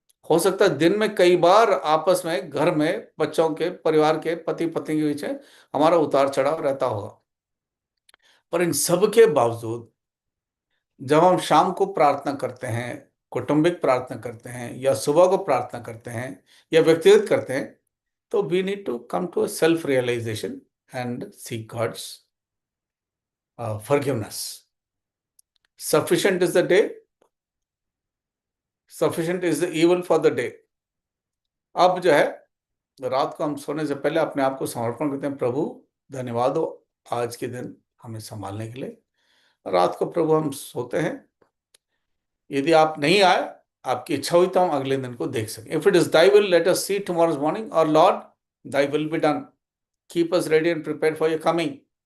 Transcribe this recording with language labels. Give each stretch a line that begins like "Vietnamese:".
Hindi: हो सकता है दिन में कई बार आपस में, घर में, बच्चों के, परिवार के, पति पत्नी के बीच में हमारा उतार चढ़ाव रहता होगा, पर इन सब के बावजूद जब हम शाम को प्रार्थना करते हैं, कौटुंबिक प्रार्थना करते हैं, या सुबह को प्रार्थना करते हैं, या व्यक्तिगत करते हैं, तो
English: We need to come to a self realisation and seek God's forgiveness. Sufficient is the day, sufficient is the evil for the day.
Hindi: अब जो है रात को हम सोने से पहले अपने आप को समर्पण करते हैं, प्रभु धन्यवाद हो आज के दिन हमें संभालने के लिए। रात को प्रभु हम सोते हैं, यदि आप नहीं आए, आपकी इच्छा हुई तो हम अगले दिन को देख सकें।
English: If it is thy will, let us see tomorrow's morning, और Lord thy will be done, keep us ready and prepare for your coming.